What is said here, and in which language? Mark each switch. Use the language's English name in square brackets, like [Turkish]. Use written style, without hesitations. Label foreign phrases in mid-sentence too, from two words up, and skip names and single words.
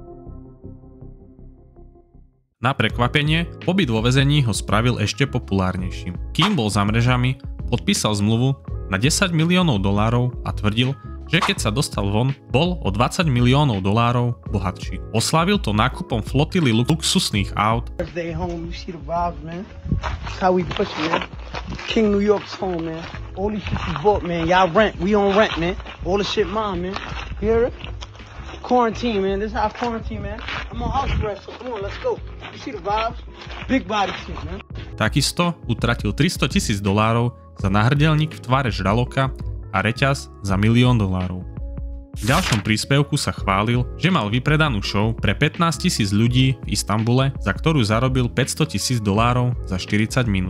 [Slovak] Na prekvapenie, pobyt vo väzení ho spravil ešte populárnejším. Kým bol za mrežami, podpísal zmluvu na $10 miliónov a tvrdil, že keď sa dostal von, bol o $20 miliónov bohatší. Oslávil to nákupom flotily luxusných aut, [English] King New York's home, man. All these shit you bought, man. Y'all rent. We on rent, man. All the shit mine, man. You hear it? Quarantine, man. This is how quarantine, man. I'm on house arrest, so come on, let's go. You see the vibes? Big body shit, man. [Slovak] Takisto utratil $300,000 za náhrdelník v tvare žraloka a reťaz za $1 000 000. V ďalšom príspevku sa chválil, že mal vypredanú show pre 15 000 ľudí v Istambule, za ktorú zarobil $500,000 za 40 minút.